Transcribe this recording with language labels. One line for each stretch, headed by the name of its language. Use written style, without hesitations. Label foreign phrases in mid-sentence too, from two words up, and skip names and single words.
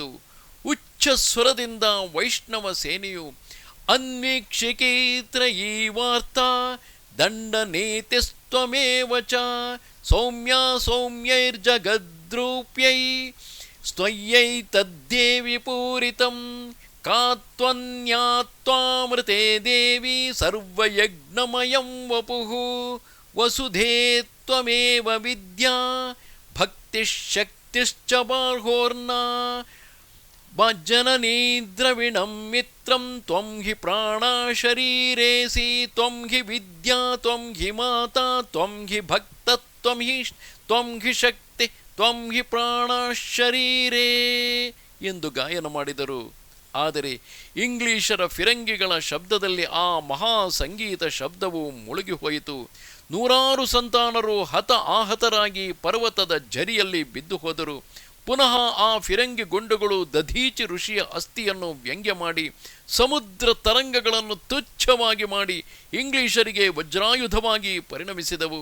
Kannada: ಉಚ್ಚ ಸ್ವರದಿಂದ ವೈಷ್ಣವ ಸೇನೆಯು
Sanskrit: ಅನ್ವೀಕ್ಷಿಕೇತ್ರಯೀ ವಾರ್ತಾ ದಂಡನೇತಿಸ್ತ್ವಮೇವ ಚ ಸೌಮ್ಯ ಸೌಮ್ಯೈರ್ಜಗದ್ರೂಪ್ಯೈ ಸ್ತಯ್ಯೈ ತದ್ದೇವಿ ಪೂರಿತಂ ಕಾತ್ವನ್ಯಾತ್ವಾಮೃತೆ ದೇವಿ ಸರ್ವಯಜ್ಞಮಯಂ ವಪುಃ ವಸುಧೇ ತ್ವಮೇವ ವಿದ್ಯಾ ಭಕ್ತಿಶಕ್ತಿಶ್ಚ ಬಾಹೋರ್ನ ಜನನೀ ದ್ರವಿಣಂ ಮಿತ್ರಂ ತ್ವಂ ಹಿ ಪ್ರಾಣ ಶರೀರೇಸಿ ತ್ವಂ ಹಿ ವಿದ್ಯಾ ತ್ವಂ ಹಿ ಮಾತಾ ತ್ವಂ ಹಿ ಭಕ್ತ ತ್ವಂ ಹಿ ಶಕ್ತಿ ತ್ವಂ ಹಿ ಪ್ರಾಣ ಶರೀರೇ
Kannada: ಎಂದು ಗಾಯನ ಮಾಡಿದರು. ಆದರೆ ಇಂಗ್ಲಿಷರ ಫಿರಂಗಿಗಳ ಶಬ್ದದಲ್ಲಿ ಆ ಮಹಾ ಸಂಗೀತ ಶಬ್ದವು ಮುಳುಗಿ ಹೋಯಿತು. ನೂರಾರು ಸಂತಾನರು ಆಹತರಾಗಿ ಪರ್ವತದ ಝರಿಯಲ್ಲಿ ಬಿದ್ದು ಹೋದರು. ಪುನಃ ಆ ಫಿರಂಗಿ ಗುಂಡುಗಳು ದಧೀಚಿ ಋಷಿಯ ಅಸ್ಥಿಯನ್ನು ವ್ಯಂಗ್ಯ ಮಾಡಿ ಸಮುದ್ರ ತರಂಗಗಳನ್ನು ತುಚ್ಛವಾಗಿ ಮಾಡಿ ಇಂಗ್ಲಿಷರಿಗೆ ವಜ್ರಾಯುಧವಾಗಿ ಪರಿಣಮಿಸಿದವು.